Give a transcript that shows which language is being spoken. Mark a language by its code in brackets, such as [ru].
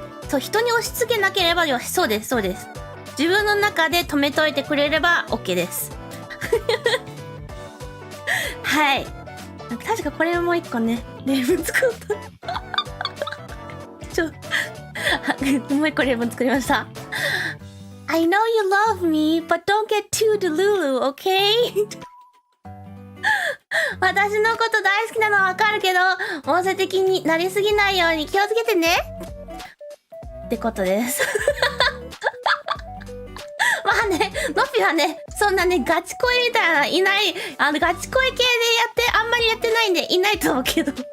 [ja] そう、人に押し付けなければよし、そうです。自分の中で止めといてくれれば OK です。はい。確かこれもう一個ね、例文作った。もう一個例文作りました。 [en] I know you love me, but don't get too delulu, okay? [ja] 私のこと大好きなのはわかるけど、妄想的になりすぎないように気をつけてねってことです。まあね、のっぴはね、そんなね、ガチ恋みたいないない、ガチ恋系であんまりやってないんでいないと思うけど。